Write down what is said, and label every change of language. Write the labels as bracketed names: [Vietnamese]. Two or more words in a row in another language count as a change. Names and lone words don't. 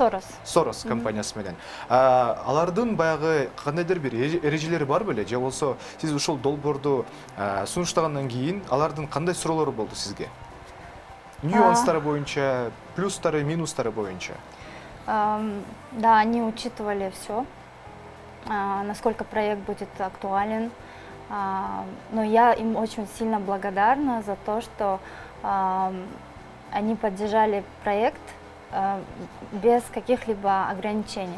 [Kyrgyz] Soros компаниясы менен. Алардын баягы кандайдыр бир эрежелери бар беле, же болсо сиз ушул долбоорду сунуштагандан кийин алардын кандай суроолору болду сизге? Нюанстары боюнча, плюстары, минустары боюнча. [Russian] Да, они учитывали все, насколько проект будет актуален. Но я им очень сильно благодарна за то, что они поддержали проект без каких-либо ограничений.